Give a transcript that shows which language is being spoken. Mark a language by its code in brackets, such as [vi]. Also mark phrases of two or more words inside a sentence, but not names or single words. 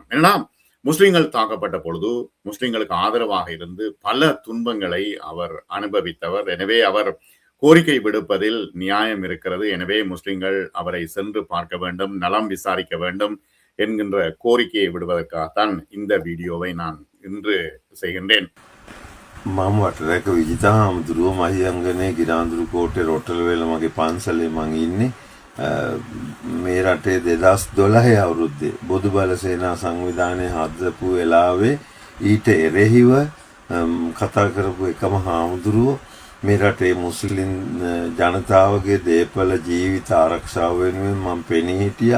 [ta] ஏன்னா, முஸ்லிம்கள் தாக்கப்பட்ட பொழுது முஸ்லிம்களுக்கு ஆதரவாக இருந்து பல துன்பங்களை அவர் அனுபவித்தவர். எனவே அவர் கோரிக்கை விடுப்பதில் நியாயம் இருக்கிறது. எனவே முஸ்லிம்கள் அவரை சென்று பார்க்க வேண்டும், நலம் விசாரிக்க வேண்டும் என்கின்ற கோரிக்கையை விடுவதற்காகத்தான் இந்த வீடியோவை நான் இன்று செய்கின்றேன். [si] මම වටරැක විජිතා හාමුදුරුවෝ මහියංගනේ ගිරාඳුරු කෝට්ටේ රොට්ටලවේල මගේ පන්සලේ මං ඉන්නේ. මේ රටේ 2012 අවුරුද්දේ බොදු බල සේනා සංවිධානය හදපු වෙලාවේ ඊට එරෙහිව කතා කරපු එකම හාමුදුරුවෝ මේ රටේ මුස්ලිම් ජනතාවගේ දේපල ජීවිත ආරක්ෂාව වෙනුවෙන් මම පෙනී හිටියා.